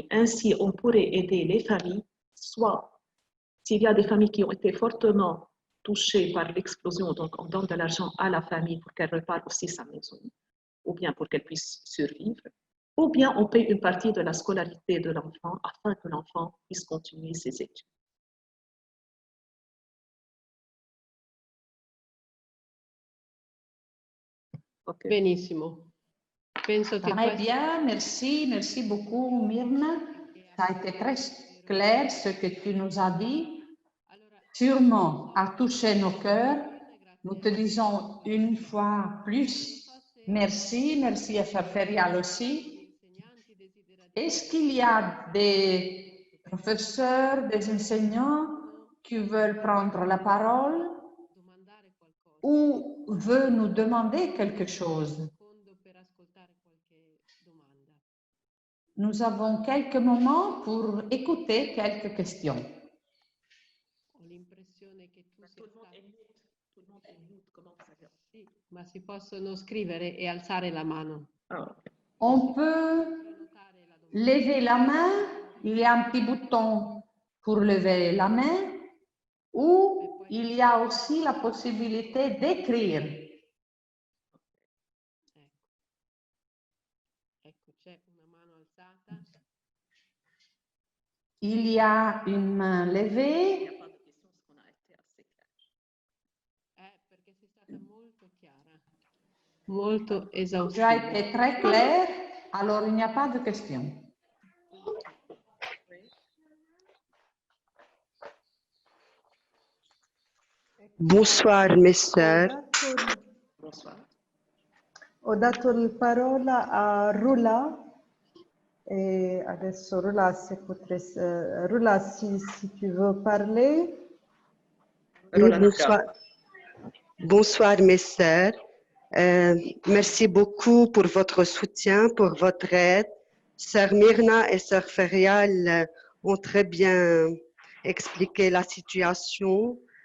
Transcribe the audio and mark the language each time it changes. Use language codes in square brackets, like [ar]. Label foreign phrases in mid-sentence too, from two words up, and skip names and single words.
[fr] Ainsi, on pourrait aider les familles, soit s'il y a des familles qui ont été fortement touchées par l'explosion, donc on donne de l'argent à la famille pour qu'elle répare aussi sa maison, ou bien pour qu'elle puisse survivre, ou bien on paye une partie de la scolarité de l'enfant afin que l'enfant puisse continuer ses études. [it] Okay. Benissimo. Penso che [fr] Très bien, merci beaucoup Myrna. Ça a été très clair ce que tu nous as dit. Sûrement a touché nos cœurs. Nous te disons une fois plus merci à Sœur Ferial aussi. Est-ce qu'il y a des professeurs, des enseignants qui veulent prendre la parole ou veulent nous demander quelque chose? Nous avons quelques moments pour écouter quelques questions. [it] Ma si possono scrivere e alzare la mano. [fr] On peut lever la main, il y a un petit bouton pour lever la main, ou il y a aussi la possibilité d'écrire. [it] Ecco, c'è una mano alzata. [fr] Il y a une main levée. [it] Perché sei stata molto chiara, molto [fr] Tu as [it] esaustiva. [fr] été très clair, alors il n'y a pas de question. Bonsoir mes sœurs. Bonsoir. [it] Ho dato la parola a Rula e adesso Rula, Rula [fr] si tu veux parler. Oui, bonsoir. Bonsoir mes sœurs. Merci beaucoup pour votre soutien, pour votre aide. Sœur Myrna et Sœur Ferial ont très bien expliqué la situation.